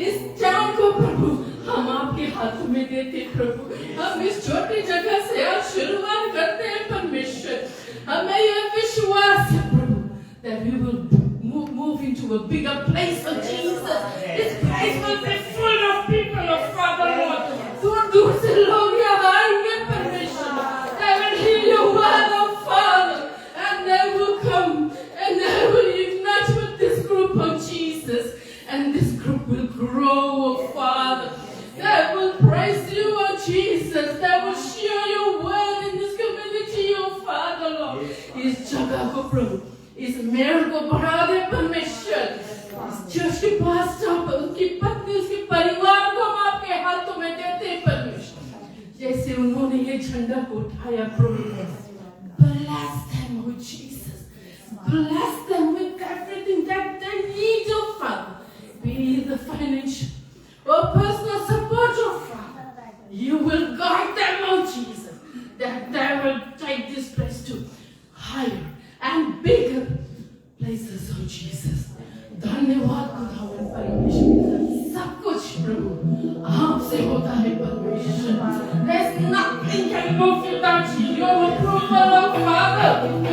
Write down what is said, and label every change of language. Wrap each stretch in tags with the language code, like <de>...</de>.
<hi>इस टाइम को प्रभु हम आपके हाथों में देते प्रभु। हम इस छोटी जगह से आज शुरुआत करते हैं परमेश्वर। हमें यह विश्वास है प्रभु</hi> <en>that we will move into a bigger place of Jesus. This place will be full of people of Father Lord.</en> <hi>दूर से लोग यहाँ आएंगे परमेश्वर।</hi> <en>They will hear your word of Father and they will come and they will unite with this group of Jesus and this group will grow, oh Father. They will praise you, oh Jesus. They will share your word in this community, oh Father Lord.</en> <hi>इस जगह को प्रभु इस mail को बढ़ा दे परमेश्वर। इस church के pastor उनकी पत्नी उसके परिवार को हम आपके हाथों में देते हैं परमेश्वर। जैसे उन्होंने ये झंडा को उठाया प्रभु,</hi> <en>bless them, oh Jesus, bless them with everything that they need, oh Father, be it the financial or personal support, oh Father. You will guide them, oh Jesus, that they will take this place to higher and bigger places, oh Jesus.</en> <hi>धन्यवाद खुदावन परमेश्वर। सब कुछ प्रभु आपसे होता है परमेश्वर।</hi> <en>There's nothing can move without you. Your approval, oh Father.</en>